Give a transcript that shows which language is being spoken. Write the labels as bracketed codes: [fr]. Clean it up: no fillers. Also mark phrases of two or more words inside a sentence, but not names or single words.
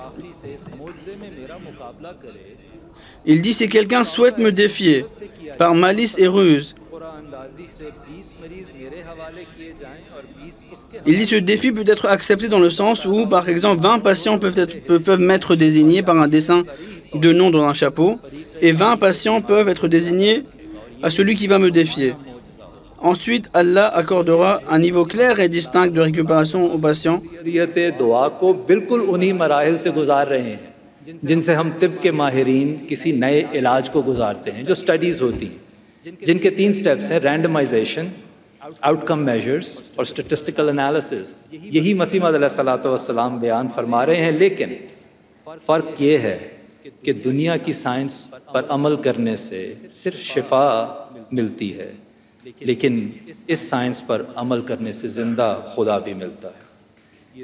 [fr] Il dit, si quelqu'un souhaite me défier par malice et ruse, il dit, ce défi peut être accepté dans le sens où, par exemple, 20 patients peuvent m'être désignés par un dessin de nom dans un chapeau, et 20 patients peuvent être désignés à celui qui va me défier. Ensuite, Allah accordera un niveau clair et distinct de récupération aux patients. [ur] دعا کو بالکل انہی مراحل سے گزار رہے ہیں جن سے ہم طب کے ماہرین کسی نئے علاج کو گزارتے ہیں، جو سٹڈیز ہوتی ہیں، جن کے 3 سٹیپس ہیں: رینڈمائزیشن، [en] outcome measures [ur] اور [en] statistical analysis. [ur] یہی مسیح موعود [ar] علیہ الصلوۃ والسلام [ur] بیان فرما رہے ہیں، لیکن فرق یہ ہے کہ دنیا کی سائنس پر عمل کرنے سے صرف شفا ملتی ہے، لیکن اس سائنس پر عمل کرنے سے زندہ خدا بھی ملتا ہے۔